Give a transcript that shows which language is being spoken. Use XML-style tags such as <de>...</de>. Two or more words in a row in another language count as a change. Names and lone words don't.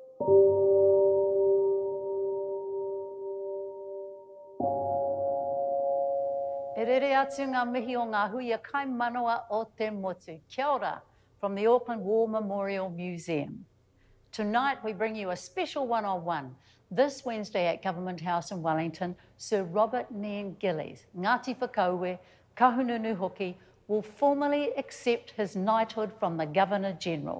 <mi>E rere atu ngā mihi o ngā huia kai manawa o te motu.</mi> <en>Kia ora from the Auckland War Memorial Museum. Tonight we bring you a special one-on-one. This Wednesday at Government House in Wellington, Sir Robert Bom Gillies, Ngāti Whakauwe, Kahununu Hoki, will formally accept his knighthood from the Governor-General.</en>